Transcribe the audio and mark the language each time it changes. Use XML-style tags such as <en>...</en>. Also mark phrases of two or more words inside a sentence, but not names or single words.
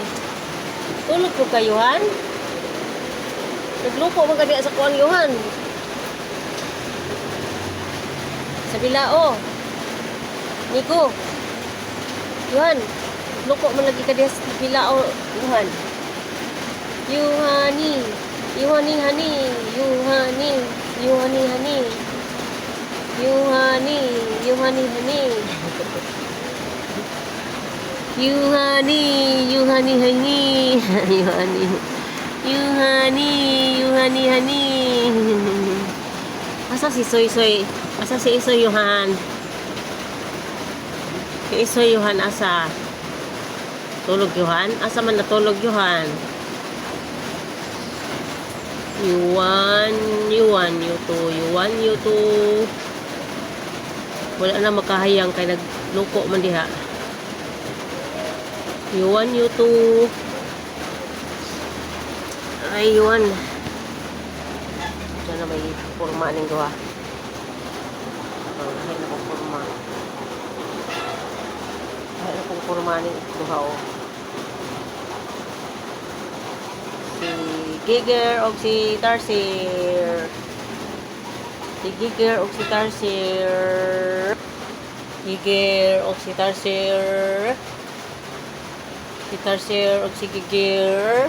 <ceb>Tulog ko ka, Johan? Naglupo mo ka diya sa kuan, Johan. Sa bilao. Nico. Johan. Naglupo mo lagi ka diya sa bilao, Johan. Yohani. Yohani, hani. Yohani. Yohani, hani. Yohani. Yohani, hani. Yohani, Yohani, hani. Yohani. Yohani, Yohani, hani. Asa si Soy Soy? Asa si Isoy Johan? Si Isoy Johan asa? Tulog Johan? Asa man natulog Johan? Yuan, Yuan, Yuto, Yuan, Yuto. Wala na makahayang kay nagluko man diha. Yuan, Yuto. Ay, Yuan. Diyan na may forma ning duha. Ay, na kong forma. Ay, na kong forma ning duha o. Si Giger o si Tarsir. Si Giger o si Tarsir. Giger o si Tarsir. Si Tarsir o si Giger.</ceb>